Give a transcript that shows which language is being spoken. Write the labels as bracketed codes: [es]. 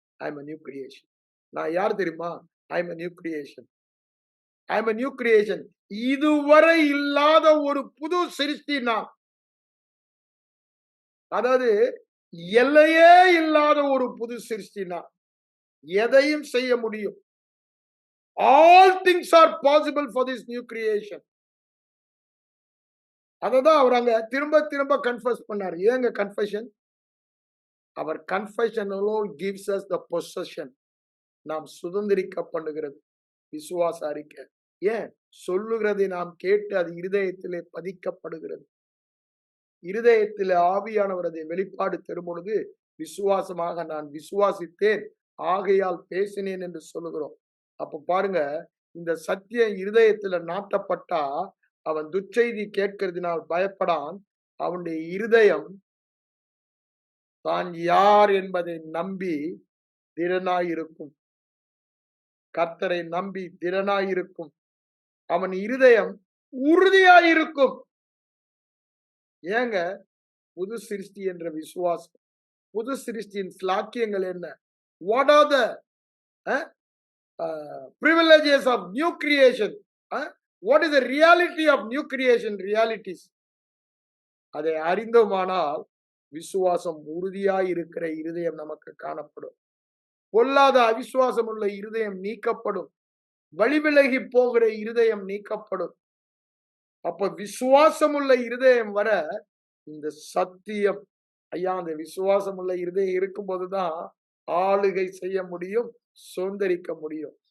[en] I am a new creation. [ta] நான் யார் தெரியுமா? [en] I am a new creation. I am a new creation. [ta] இதுவரை இல்லாத ஒரு புது சிருஷ்டி நான். அதாவது எல்லையே இல்லாத ஒரு புது சிருஷ்டி நான். எதையும் செய்ய முடியும். [en] All things are possible for this new creation. [ta] அததான் அவர் அங்க திரும்ப திரும்ப கன்ஃபஸ் பண்ணாரு. ஏங்க confession? [en] அவர் confession alone gives us the possession. [ta] நாம் சுதந்திரிக்க பண்ணுகிறது விசுவாச அறிக்கை. ஏன்? சொல்லுகிறதை நாம் கேட்டு அது இருதயத்திலே பதிக்கப்படுகிறது. இருதயத்திலே ஆவியானவர் அதை வெளிப்பாடு தரும் பொழுது விசுவாசமாக நான் விசுவாசித்தேன், ஆகையால் பேசினேன் என்று சொல்லுகிறோம். அப்ப பாருங்க, இந்த சத்தியம் இருதயத்துல நாட்டப்பட்டா அவன் துர்ச்செய்தி கேட்கிறதுனால் பயப்படான். அவனுடைய இருதயம் தான் யார் என்பதை நம்பி திறனாயிருக்கும். கர்த்தரை நம்பி திறனாயிருக்கும். அவன் இருதயம் உறுதியாயிருக்கும். ஏங்க? புது சிருஷ்டி என்ற விசுவாசம், புது சிருஷ்டியின் ஸ்லாக்கியங்கள் என்ன? [en] What are the privileges of new creation? What is the reality of new creation realities? [ta] அதை அறிந்தோமானால் விசுவாசம் உறுதியாய் இருக்கிற இருதயம் நமக்கு காணப்படும். பொல்லாத அவிசுவாசம் உள்ள இருதயம் நீக்கப்படும். வழிவிலகி போகிற இருதயம் நீக்கப்படும். அப்ப விசுவாசம் உள்ள இருதயம் வர இந்த சத்தியம், ஐயா, அந்த விசுவாசம் உள்ள இருதயம் இருக்கும்போதுதான் ஆளுகை செய்ய முடியும், சுதந்திரிக்க முடியும்.